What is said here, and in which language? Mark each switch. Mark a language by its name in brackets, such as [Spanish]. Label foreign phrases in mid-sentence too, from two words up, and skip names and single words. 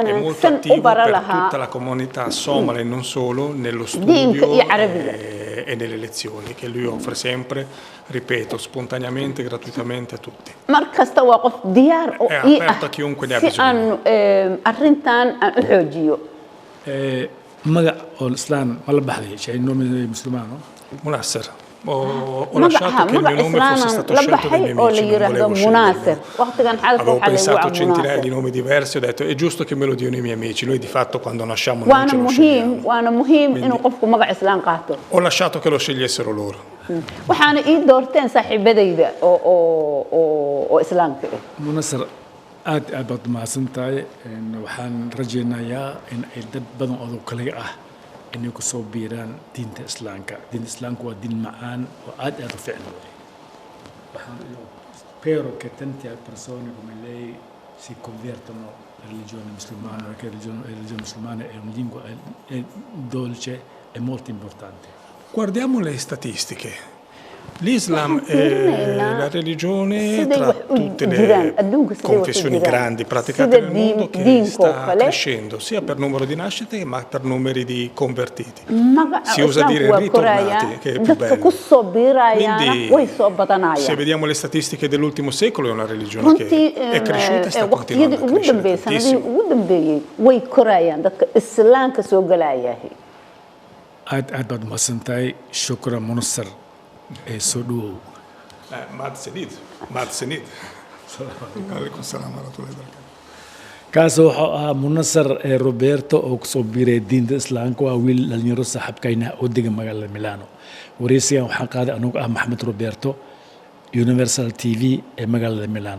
[Italian] È molto attivo per tutta la comunità somala e non solo nello studio e nelle lezioni che lui offre sempre, ripeto, spontaneamente, gratuitamente a tutti. È aperto a chiunque ne ha bisogno. [Somali] Magac oo islaan ma la baxday [Italian] c'è il nome musulmano? Munasser. Ho lasciato che il mio nome fosse stato scelto dai miei amici, non volevo sceglierlo. Avevo pensato centinaia di nomi diversi, ho detto è giusto che me lo diano i miei amici, noi di fatto quando nasciamo non ce lo scegliamo. Ho lasciato che lo scegliessero loro. [Somali] waxaana ii doorteen saaxiibadayda oo islaamka ah. Munasser aad baad mahadsan tahay, waxaan rajaynayaa in ay dad badan oo kale ah inay ku soo biiraan diinta islaamka. Diinta islaamka waa diin macaan oo aad u fiican. [Italian] Spero che tante persone come lei si convertano alla religione musulmana, perché la religione musulmana è una lingua dolce e molto importante. Guardiamo le statistiche. L'Islam è la religione tra tutte le confessioni grandi praticate nel mondo che sta crescendo sia per numero di nascite ma per numeri di convertiti. Si usa dire ritornati, che è più bello. Quindi se vediamo le statistiche dell'ultimo secolo è una religione che è cresciuta e sta continuando a crescere tantissimo. [Somali] aad baad mahadsan tahay. Shukran Munasser ee soo dhawow. mahadsanid. [Arabic] عليكم السلام ورحمة الله وبركاته. [Somali] kaas wuxuu ahaa Munasser Roberto oo kusoo biiray diinta islaamka. Waa wiil dhalinyaro saaxiibkayna oo degan magaalada Milano. wareysigan waxaan qaaday anigu Maxamed Roberto, Universal TV ee magaalada Milano.